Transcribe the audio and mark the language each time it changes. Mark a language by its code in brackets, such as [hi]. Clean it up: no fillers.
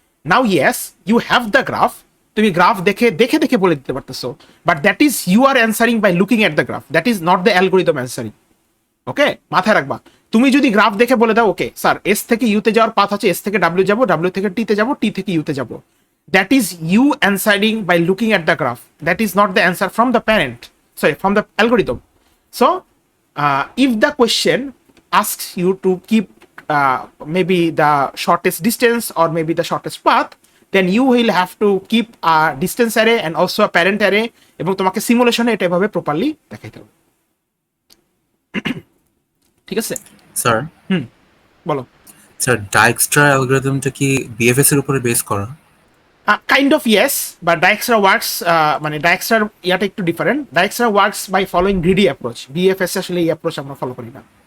[en] now yes, you have the graph, [bn] তুমি graph দেখে দেখে দেখে বলে দিতে পারতেছো, [en] But that is you are answering by looking at the graph, that is not the algorithm answering. [bn] ওকে, মাথায় রাখবা, তুমি যদি গ্রাফ দেখে বলে দাও ওকে স্যার এস থেকে ইউতে যাওয়ার পাথ আছে, এস থেকে ডাব্লিউ যাবো, ডাব্লিউ থেকে টিতে যাবো, টি থেকে ইউতে যাবো, [en] That is you answering by looking at the graph, that is not the answer from the parent, sorry from the algorithm. So, if the question asks you to keep maybe the shortest distance or maybe the shortest path, then you will have to keep a distance array and also a parent array, [bn] এবং তোমাকে সিমুলেশনে এটা এভাবে properly দেখাইতে হবে। ঠিক আছে sir, বলো। Sir ডাইকস্ট্রা অ্যালগরিদমটা কি বিএফএস এর উপরে বেস করা? [en] kind of yes, but Dijkstra works, [bn] মানে ডাইক্সরার ইয়াটা একটু different. [en] Dijkstra works by following greedy approach, [bn] BFS আসলে এই অ্যাপ্রোচ আমরা ফলো করি না।